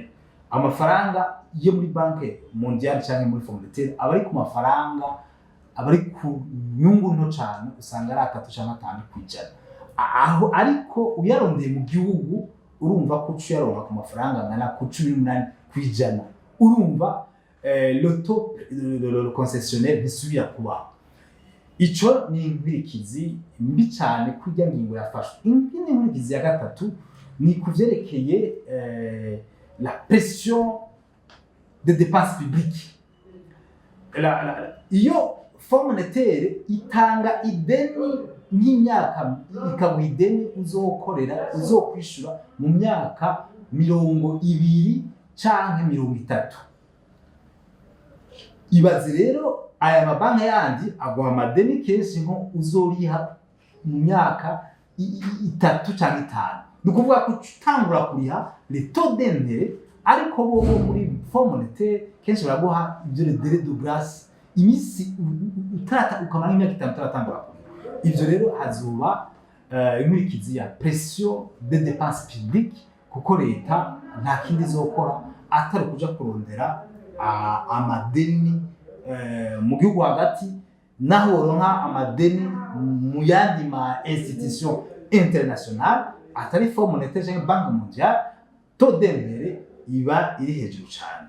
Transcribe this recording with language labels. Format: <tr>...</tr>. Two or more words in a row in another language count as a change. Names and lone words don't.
<rn>Amafaranga yo muri banke mondiale canke muri Fonds Monetaire aba ari ku mafaranga, aba ari ku nyungu nto cane, usanga ari 3 canke 5%. Aho ariko uyarondeye mu gihugu urumva ko uyaronka ku mafaranga angana ku 18%. Urumva</rn> <fr>le taux de concessionnel</fr> <rn>bisubira kubaho. Ico ni inkurikizi mbi cane kurya ngingo yafashwe. Indi nkurikizi ya gatatu ni kuvyerekeye</rn> <fr>la pression des dépenses publiques.</fr> <rn>Iyo Fonds Monetaire itanga ideni nk'imyaka, ikaguha ideni uzokwishura mu myaka 20 canke 30. Ibaze rero aya mabanki yandi aguha amadeni kenshi nko uzoriha mu myaka 3 canke 5. Ni ukuvuga ko utangura kuriha</rn> <fr>les taux d'intérêt,</fr> <rn>ariko bo muri Fonds Monetaire kenshi baraguha ivyo</rn> <fr>le délai de grâce,</fr> <rn>imisi ukamara imyaka 5 utaratangura kuriha. Ivyo rero hazoba inkurikizi ya</rn> <fr>pression des dépenses publiques,</fr> <rn>kuko leta nta kindi izokora atari kuja kurondera amadeni mu gihugu hagati, naho woronka amadeni mu yandi ma</rn> <fr>institution internationale</fr> <rn>atari Fonds Monetaire canke Banque Mondiale,</rn> <fr>taux d'intérêt</fr> <rn>iba iri hejuru cane.</rn>